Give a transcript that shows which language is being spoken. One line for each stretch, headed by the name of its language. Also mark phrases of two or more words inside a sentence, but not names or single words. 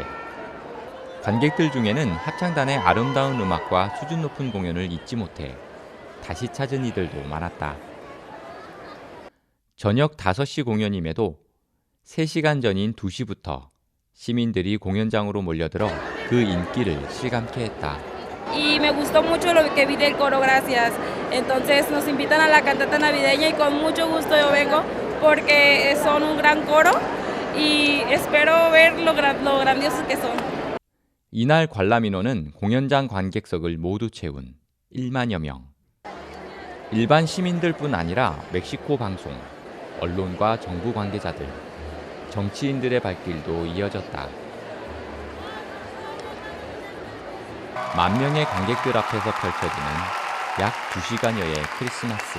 Korean: 관객들 중에는 합창단의 아름다운 음악과 수준 높은 공연을 잊지 못해 다시 찾은 이들도 많았다. 저녁 5시 공연임에도 3시간 전인 2시부터 시민들이 공연장으로 몰려들어 그 인기를 실감케 했다.
Spanish: Y me gustó mucho lo que vi del coro, gracias. Entonces nos invitan a la cantata navideña y con mucho gusto yo vengo porque son un gran coro y espero ver lo grandiosos que son.
Korean: 이날 관람 인원은 공연장 관객석을 모두 채운 1만여 명. 일반 시민들뿐 아니라 멕시코 방송, 언론과 정부 관계자들, 정치인들의 발길도 이어졌다. 10,000명의 관객들 앞에서 펼쳐지는 약 2시간여의 크리스마스.